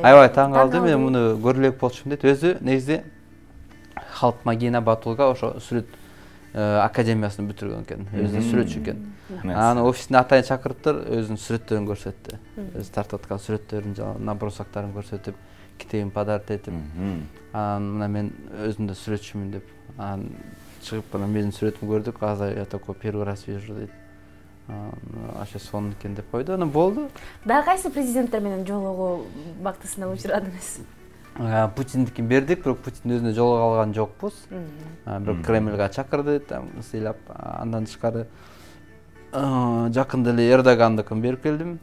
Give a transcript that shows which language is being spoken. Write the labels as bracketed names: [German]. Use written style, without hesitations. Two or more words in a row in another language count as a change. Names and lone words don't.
[Kyrgyz] Аябай таң калдым, мен муну көрө элек болчумун дейт. Өзү негизи Халк Магина Батулга ошо сүрөт академиясын бүтүргөн экен. Өзү сүрөтчү экен. Анан офисине атайын чакырыптыр, өзүнүн сүрөттөрүн көрсөттү. Өзү тартып аткан сүрөттөрүн, набросоктарын көрсөтүп, китебин подарок этип. Анан мына мен өзүм да сүрөтчүмүн деп. Анан чыгып анан менин сүрөтүмдү көрдүк, [Russian] аза я такой первый раз вижу [Kyrgyz] дейт. Аша сонун экен деп койду. Анан болду. Дагы кайсы президенттер менен жолугуу бактысына учурадыңыз? Путиндикин бердик, бирок Путин өзүнө жолуга алган жокпуз. Бирок Кремльга чакырды, там сыйлап, андан тышкары жакында эле Эрдогандыкын берип келдим.